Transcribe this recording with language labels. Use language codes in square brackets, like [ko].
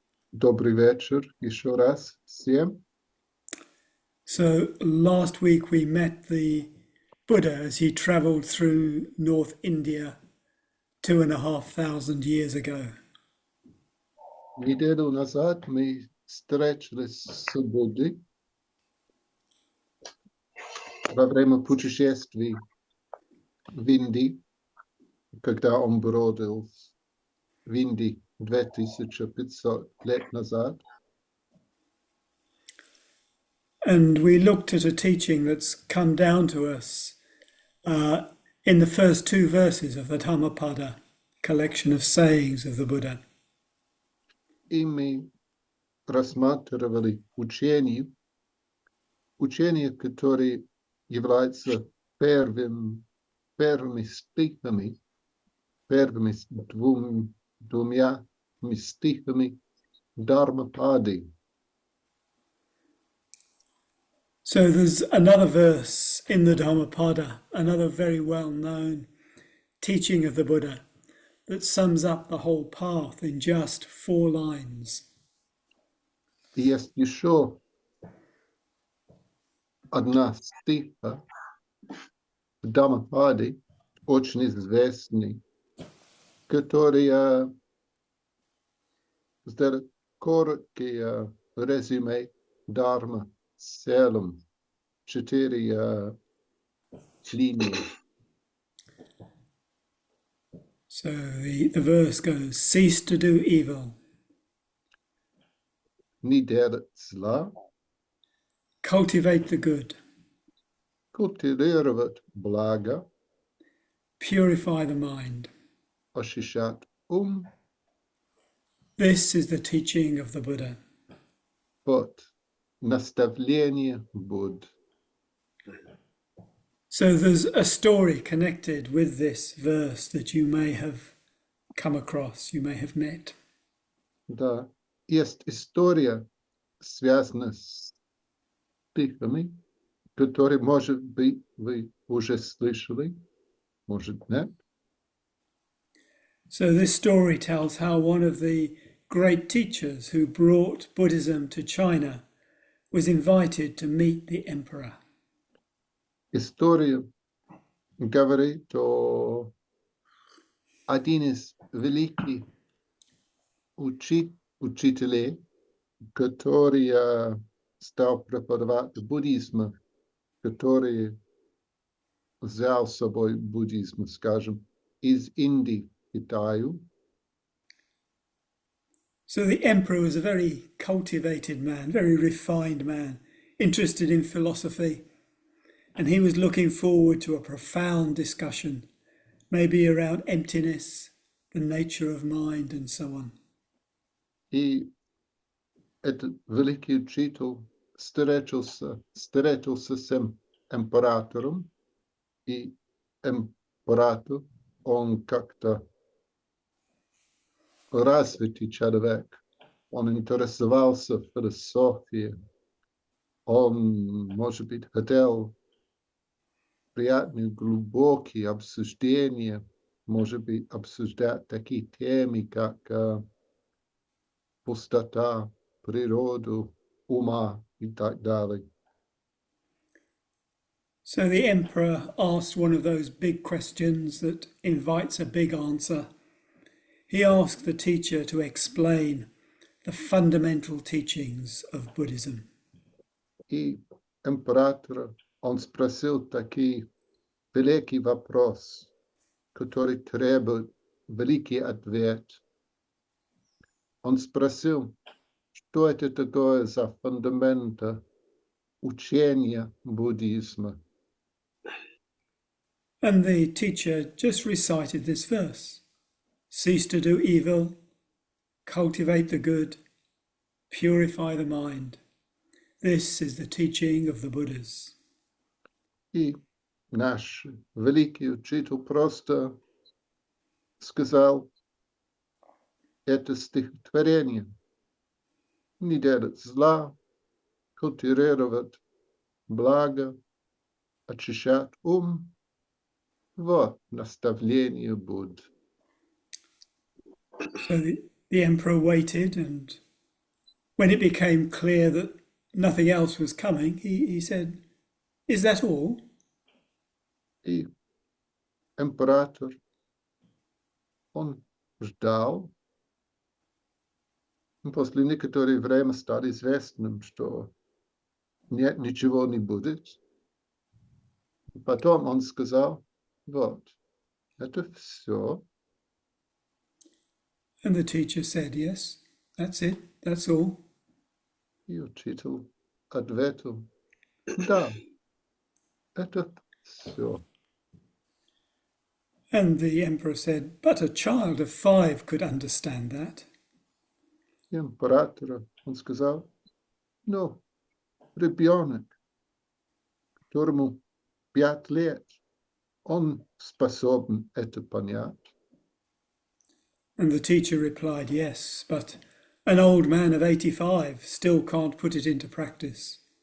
[ru] Добрый вечер еще раз всем. [en] So last week we met the Buddha as he traveled through North India 2,500 years ago. [ru] Неделю назад мы встретились с Буддой во время путешествий в Индии, когда он бродил в Индии 2500 лет назад. [en] And we looked at a teaching that's come down to us in the first two verses of the Dhammapada, collection of sayings of the Buddha. [ru] И мы рассматривали учение, которое является первыми стихами, первыми двумя стихами Dharmapadi. [en] So there's another verse in the Dhammapada, another very well-known teaching of the Buddha that sums up the whole path in just 4 lines. [ru] И есть еще одна стиха в Dhammapada, очень известный, которая сделает короткое резюме Dharma целым, 4 линии. [en] So the verse goes, cease to do evil, [ru] Не делать зла, [en] cultivate the good, [ru] культивировать благо, [en] purify the mind. [ru] очищать [en] This is the teaching of the Buddha. [ru] вот наставление Будды. [en] So there's a story connected with this verse that you may have come across, you may have met. [ru] Да, есть история, связанная с стихами, которые, может быть, вы уже слышали, может, нет. [en] So this story tells how one of the great teachers who brought Buddhism to China was invited to meet the emperor. [ru] История говорит о один из великих учителей, который стал преподавать буддизм, который взял с собой буддизм, скажем, из Индии в Китаю. [en] So the emperor was a very cultivated man, very refined man, interested in philosophy, and he was looking forward to a profound discussion, maybe around emptiness, the nature of mind, and so on. [ru] И этот великий учитель встретился с императором, и император, он как-то развитый человек, он интересовался философией, он, может быть, хотел приятные, глубокие обсуждения, может быть, обсуждать такие темы, как пустота, природу, ума и так далее. [en] So the emperor asked one of those big questions that invites a big answer. He asked the teacher to explain the fundamental teachings of Buddhism. [ru] И император, он спросил такой великий вопрос, который требует великий ответ. Он спросил, что это такое за фундаменты учения буддизма. [en] And the teacher just recited this verse. Cease to do evil, cultivate the good, purify the mind. This is the teaching of the Buddhas. [ru] И наш великий учитель просто сказал это стихотворение. не делать зла, культивировать благо, очищать ум. Вот наставление Будды. [en] So the emperor waited, and when it became clear that nothing else was coming, he said, "Is that all?" [ru] И император, он ждал. После некоторое время стало известным, что нет, ничего не будет. Потом он сказал, вот, это все. [en] And the teacher said, "Yes, that's it, that's all." [ru] И учитель ответил, да, это все. [en] And the emperor said, "But a child of 5 could understand that." [ru] Император, он сказал, ну, ребенок, которому 5 лет, он способен это понять. [en] And the teacher replied, "Yes, but an old man of 85 still can't put it into practice."